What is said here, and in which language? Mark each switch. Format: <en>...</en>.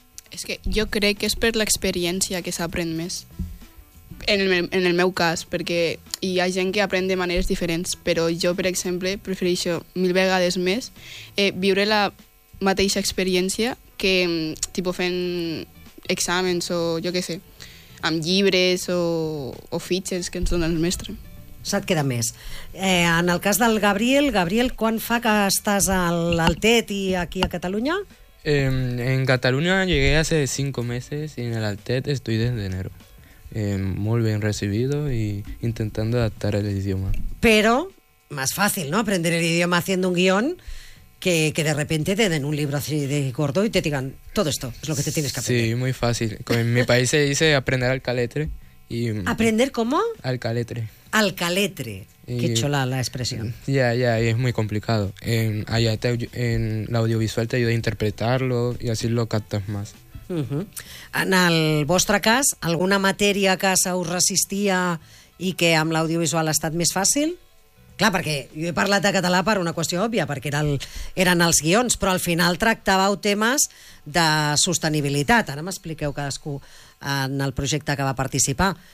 <ca>És que jo crec que és per l'experiència que s'aprèn més. En el meu cas, perquè hi ha gent que aprèn de maneres diferents, però jo, per exemple, prefereixo mil vegades més viure la mateixa experiència que tipus fent exàmens o jo què sé, amb llibres o fitxes que ens donen el mestre. Se't queda més. En el cas del Gabriel, quan fa que estàs a l'Altet i aquí a Catalunya?</ca> <es>En Catalunya llegué hace 5 meses</es> <ca>i en l'Altet</ca> <es>estoy desde enero.</es> <ca>Molt ben</ca> <es>recibido y intentando adaptar el idioma. Pero más fácil, ¿no? Aprender el idioma haciendo un guión que de repente te den un libro así de gordo y te digan todo esto es lo que te tienes que aprender. Sí, muy fácil. En mi país se dice aprender al caletre. Y ¿aprender cómo? Al caletre. Al caletre. Qué chola la expresión. Ya, es muy complicado. En el audiovisual te ayuda a interpretarlo y así lo captas más. Uh-huh.</es> <ca>En el vostre cas, alguna matèria que se us resistia i que amb l'audiovisual ha estat més fàcil? Clar, perquè jo he parlat de català per una qüestió òbvia, perquè eren els guions, però al final tractàveu temes de sostenibilitat. Ara m'expliqueu cadascú en el projecte que va participar.</ca>